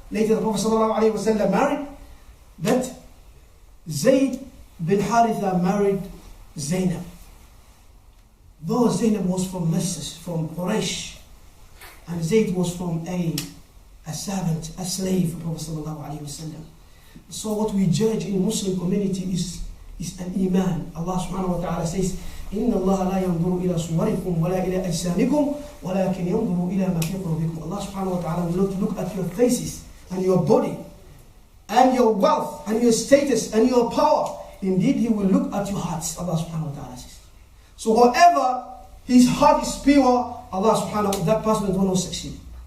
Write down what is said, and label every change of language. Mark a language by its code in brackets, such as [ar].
[en] Later the Prophet sallallahu alayhi wa sallam married, but Zayd bin Haritha married Zaynab. Though Zaynab was from Masas, from Quraysh, and Zayd was from a servant, a slave of Prophet sallallahu alayhi wa sallam. So what we judge in Muslim community is an iman. Allah subhanahu wa ta'ala says, [ar] إِنَّ اللَّهَ لَا يَنْظُرُ إِلَى صُوَرِكُمْ وَلَا إِلَى أَجْسَامِكُمْ وَلَكِنْ يَنْظُرُ إِلَى مَا فِي قُلُوبِكُمْ. [en] Allah subhanahu wa ta'ala will not look at your faces and your body and your wealth and your status and your power. Indeed, He will look at your hearts. Allah subhanahu wa ta'ala says. So whoever his heart is pure, Allah subhanahu wa ta'ala, that person is the one who succeed.